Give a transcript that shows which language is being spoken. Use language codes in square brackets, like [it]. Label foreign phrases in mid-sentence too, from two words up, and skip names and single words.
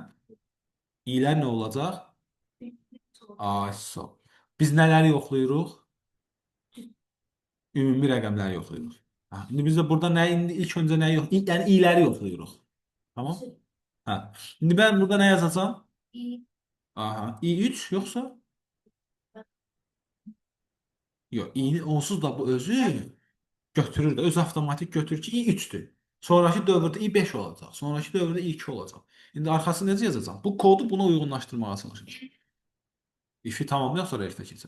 [az] İlər nə olacaq? Ay, so. Biz nələri yoxlayırıq? Ümumi rəqəmləri yoxlayırıq. Ha, indi biz də burada indi ilk öncə nəyi yox, yəni i'ləri yoxlayırıq. Tamam? Hə. İndi mən burada nə yazacağam? i, Aha, i3 yoxsa? Yox, i'ni onsuz da bu özü götürür də, öz avtomatik götürür ki, i3-dür. Sonrakı dövrdə i5 olacaq. Sonrakı dövrdə i2 olacaq. İndi arxasını necə yazacağam? Bu kodu buna uyğunlaşdırmağa çalışacağam. İfi tamamlayaq sonra elifə keçək.